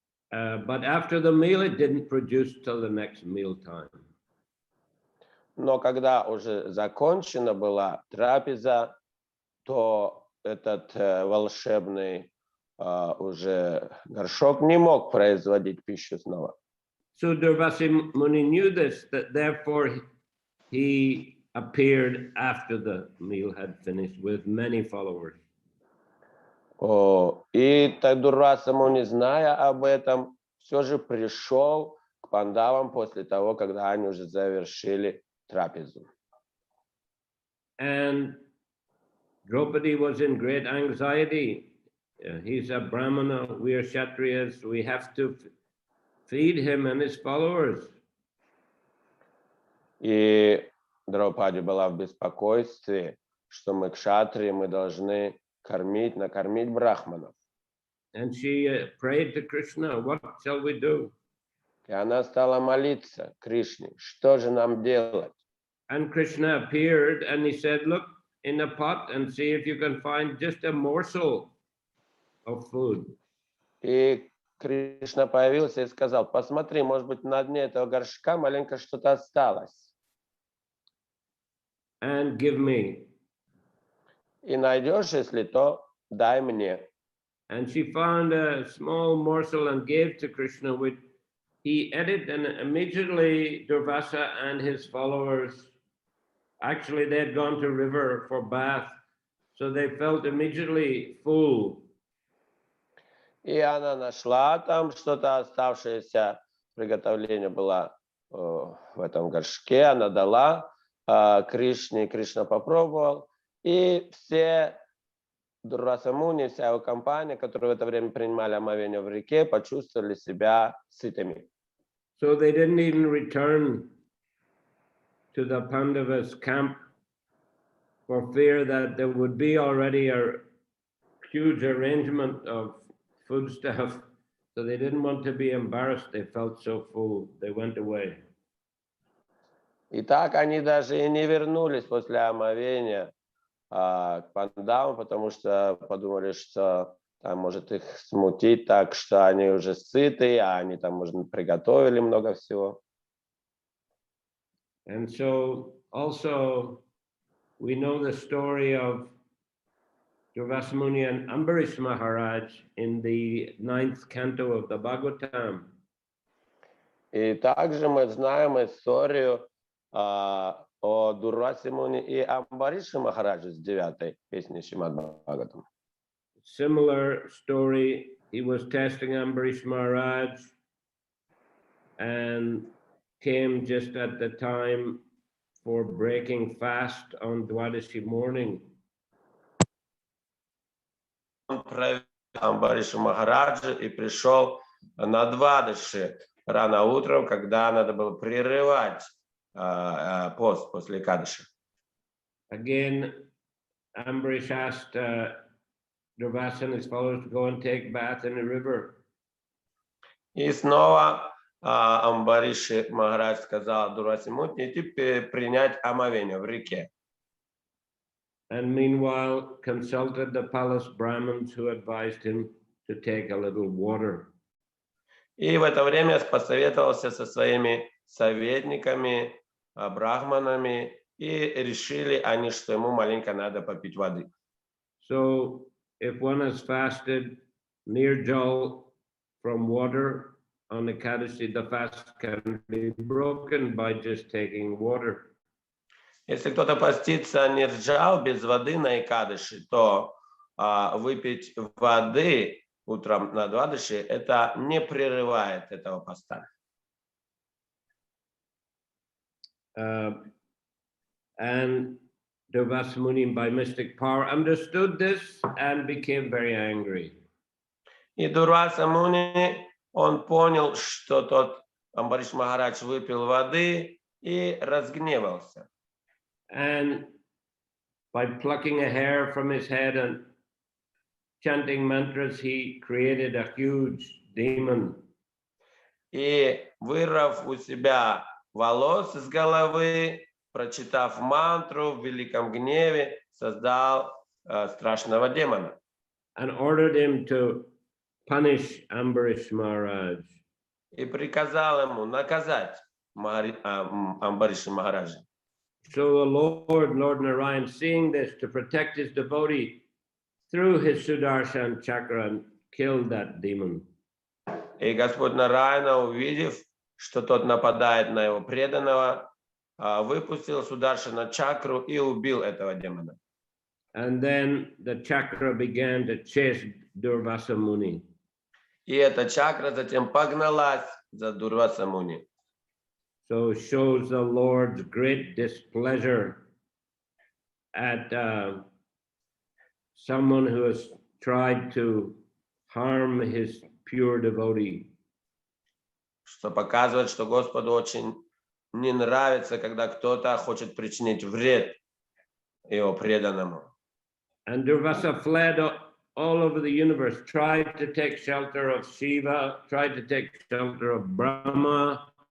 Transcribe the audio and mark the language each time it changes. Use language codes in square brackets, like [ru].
[en] But after the meal, it didn't produce till the next meal time. [ru] Но когда уже закончена была трапеза, то этот волшебный уже горшок не мог производить пищу снова. [en] So Durvasa Muni knew this, that therefore he appeared after the meal had finished with many followers. [ru] И Дурваса Муни, зная об этом, все же пришел к пандавам после того, когда они уже завершили трапезу. [en] And Draupadi was in great anxiety. He's a Brahmana, we are Kshatriyas, we have to feed him and his followers. [ru] И Драупади была в беспокойстве, что мы кшатрии, мы должны накормить брахманов. [en] And she prayed to Krishna, what shall we do? [ru] И она стала молиться Кришне, что же нам делать? [en] And Krishna appeared and he said, look in the pot and see if you can find just a morsel of food. [ru] И Кришна появился и сказал, посмотри, может быть, на дне этого горшка маленько что-то осталось. [en] And give me. [ru] И найдешь, если то, дай мне. [en] And she found a small morsel and gave to Krishna, which he ate it, and immediately Durvasa and his followers, actually they had gone to river for bath, so they felt immediately full. [ru] И она нашла там что-то оставшееся, приготовление было в этом горшке, она дала Кришне, Кришна попробовал, и все Дурваса Муни, вся его компания, которые в это время принимали омовение в реке, почувствовали себя сытыми. [en] So they didn't even return to the Pandavas' camp for fear that there would be already a huge arrangement of foodstuff. So they didn't want to be embarrassed. They felt so full. They went away. [ru] И так они даже и не вернулись после омовения к пандавам, потому что подумали, что там может их смутить так, что они уже сыты, а они там, может, приготовили много всего. [en] And so also we know the story of Durvasa Muni and Ambarish Maharaj in the 9th canto of the Bhagavatam. [ru] И также мы знаем историю о Дурвасе Муни и Амбарише Махараджа с 9-й песни Шримад Бхагаватам. [en] Similar story, he was testing Ambarish Maharaj and came just at the time for breaking fast on Dwadashi morning. [ru] Он проверил Амбариша Махараджа и пришел на Двадаши рано утром, когда надо было прерывать пост после Кадыши. [en] Again, Ambarish asked Durvasa and his followers to go and take bath in the river. [ru] И снова Амбариш Махарадж сказал Дурвасе Муни идти принять омовение в реке. [en] And meanwhile consulted the palace Brahmins who advised him to take a little water. [ru] И в это время посоветовался со своими советниками, брахманами, и решили они, что ему маленько надо попить воды. [en] So if one has fasted Nirjal from water on Ekadashi, the fast can be broken by just taking water. [ru] Если кто-то постится нирджал без воды на Экадыши, то выпить воды утром на Двадыши, это не прерывает этого поста. [en] And Durvasa Muni, by mystic power, understood this and became very angry. [ru] И Дурваса Муни, он понял, что тот Амбариш Махарадж выпил воды и разгневался. [en] And by plucking a hair from his head and chanting mantras, he created a huge demon. [ru] И вырвав у себя волос из головы, прочитав мантру в великом гневе, создал страшного демона. [en] And ordered him to punish Ambarish Maharaj. [ru] И приказал ему наказать Амбариша Махараджа. [en] So the Lord Narayan, seeing this, to protect his devotee, threw his Sudarshan chakra and killed that demon. [ru] И Господь Нараяна, увидев, что тот нападает на его преданного, выпустил Сударшана чакру и убил этого демона. [en] And then the chakra began to chase Durvasa Muni. [ru] И эта чакра затем погналась за Дурваса Муни. [en] So shows the Lord's great displeasure at someone who has tried to harm his pure devotee. [ru] Что показывает, что Господу очень не нравится, когда кто-то хочет причинить вред его преданному. [en] And Durvasa fled all over the universe, tried to take shelter of Shiva, tried to take shelter of Brahma.